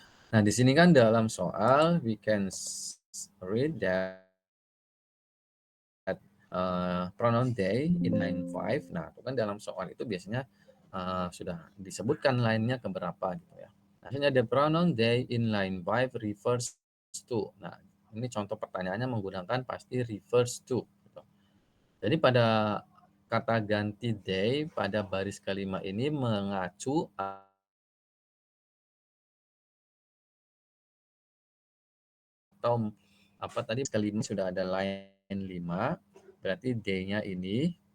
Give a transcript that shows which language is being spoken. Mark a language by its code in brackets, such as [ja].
[id] Nah, di sini kan dalam soal [en] we can read that pronoun they in line 5. [id] Nah, itu kan dalam soal itu biasanya sudah disebutkan line-nya keberapa gitu ya. Nah, [en] the pronoun they in line 5 refers to. [id] Nah, ini contoh pertanyaannya menggunakan pasti refers to. Gitu. Jadi pada kata ganti they pada baris kelima ini mengacu atau apa tadi kelima sudah ada [en] line 5, [id] berarti D-nya ini.